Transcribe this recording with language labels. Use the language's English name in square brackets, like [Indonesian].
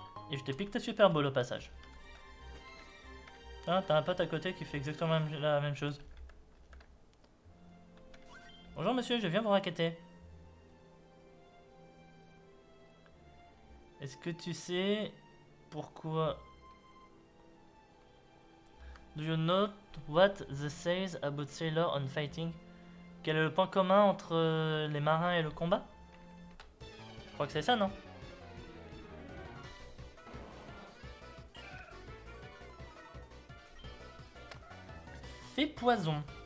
[French] Et je te pique ta Super Ball au passage. Ah, t'as un pote à côté qui fait exactement la même chose. Bonjour monsieur, je viens vous raqueter. Est-ce que tu sais pourquoi? [English] Do you know what the says about sailor on fighting? [French] Quel est le point commun entre les marins et le combat? Je crois que c'est ça, non? Fée poison.